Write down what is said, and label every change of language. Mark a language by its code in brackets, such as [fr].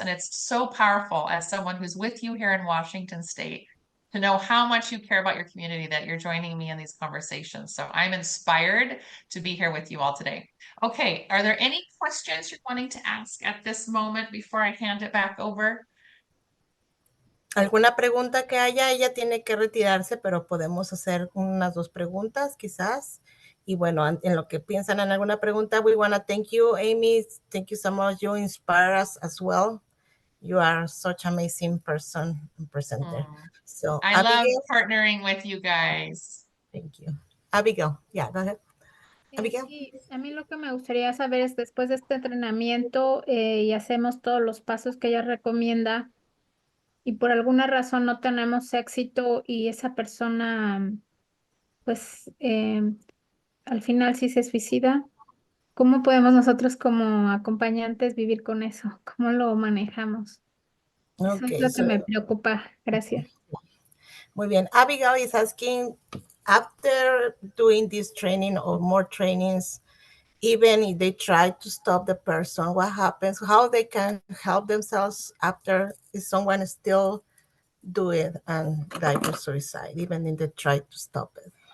[en] And it's so powerful as someone who's with you here in Washington State to know how much you care about your community that you're joining me in these conversations. So I'm inspired to be here with you all today. Okay, are there any questions you're wanting to ask at this moment before I hand it back over? [es] ¿Alguna pregunta que haya? Ella tiene que retirarse, pero podemos hacer unas 2 preguntas quizás. Y bueno, en lo que piensan en alguna pregunta, [en] we want to thank you, Amy. Thank you so much. You inspire us as well. You are such an amazing person and presenter. So, I love partnering with you guys. Thank you. Abigail, yeah, go ahead. Abigail. [es] Sí, a mí lo que me gustaría saber es después de este entrenamiento y hacemos todos los pasos que ella recomienda y por alguna razón no tenemos éxito y esa persona pues al final sí se suicida, ¿cómo podemos nosotros como acompañantes vivir con eso? ¿Cómo lo manejamos? Eso es lo que me preocupa. Gracias. Muy bien. [en] Abigail is asking, after doing this training or more trainings, even if they try to stop the person, what happens? How they can help themselves after if someone still do it and die for suicide, even if they try to stop it?